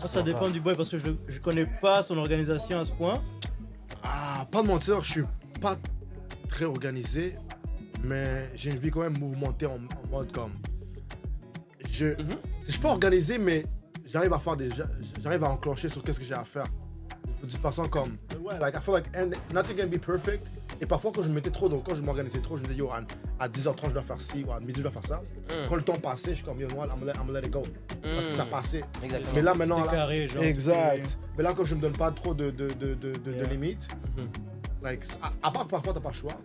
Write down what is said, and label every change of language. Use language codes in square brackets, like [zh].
[fr] Moi, ça dépend du boy parce que je connais pas son organisation à ce point. Ah, pas de mentir, je suis pas très organisé, mais j'ai une vie quand même mouvementée en mode comme. Je suis pas organisé, mais j'arrive à enclencher sur qu'est-ce que j'ai à faire. De toute façon, comme. [en] Ouais, like, I feel like nothing can be perfect. [fr] Et parfois, quand je me mettais trop, donc quand je m'organisais trop, je me disais, yo, à 10h30, je dois faire ci, ou à midi, je dois faire ça. Quand le temps passait, je suis comme, [en] yo, no, I'm gonna let it go. [fr] Parce que ça passait. Exactement. Mais là, maintenant. T'es Là, carré, genre. exact. Mais là, quand je me donne pas trop de limites, like, à part parfois, t'as pas le choix.